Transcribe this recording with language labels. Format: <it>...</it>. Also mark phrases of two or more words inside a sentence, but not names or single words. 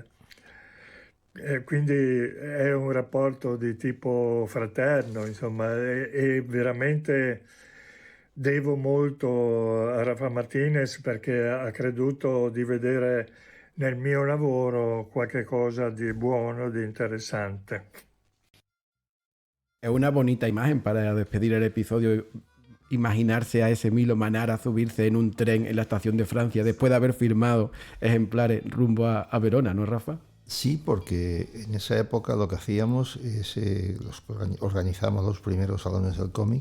<it>Quindi è un rapporto di tipo fraterno, insomma, e veramente devo molto a Rafa Martinez perché ha creduto di vedere nel mio lavoro qualche cosa di buono, di interessante.</it> <es>Es una bonita imagen para despedir el episodio, imaginarse a ese Milo Manara subirse en un tren en la estación de Francia después de haber firmado ejemplares rumbo a Verona, ¿no, Rafa? Sí, porque en esa época lo que hacíamos es organizamos los primeros salones del cómic.</es>